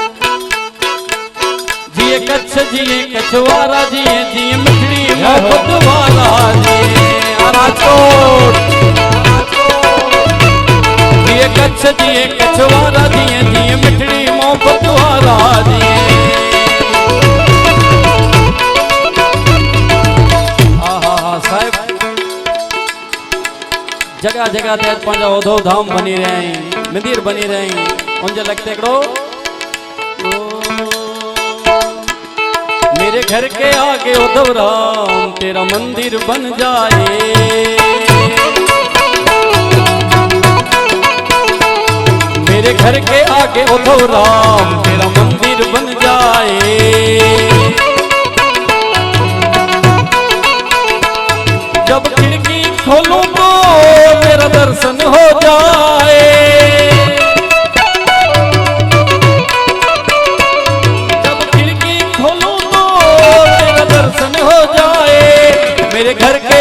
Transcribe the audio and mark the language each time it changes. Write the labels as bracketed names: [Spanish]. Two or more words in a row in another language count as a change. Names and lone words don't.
[Kachhi] जिए कच्छ जिए कछवारा जिए जिए मिठड़ी मोहब्बत वाला जिए राजकोट जिए कच्छ जिए कछवारा जिए जिए मिठड़ी मोहब्बत वाला जिए साहब जगह जगह ते पंजा उधो धाम बनी रहे मंदिर बनी रहे उनजे लगते करो [Hindi] मेरे घर के आगे उधव राम तेरा मंदिर बन [Kachhi] जाए [Hindi] मेरे घर के आगे उधव राम तेरा मंदिर बन जाए जब खिड़की खोलूं तो मेरा दर्शन हो जाए जब खिड़की खोलूं तो मेरा दर्शन हो जाए मेरे घर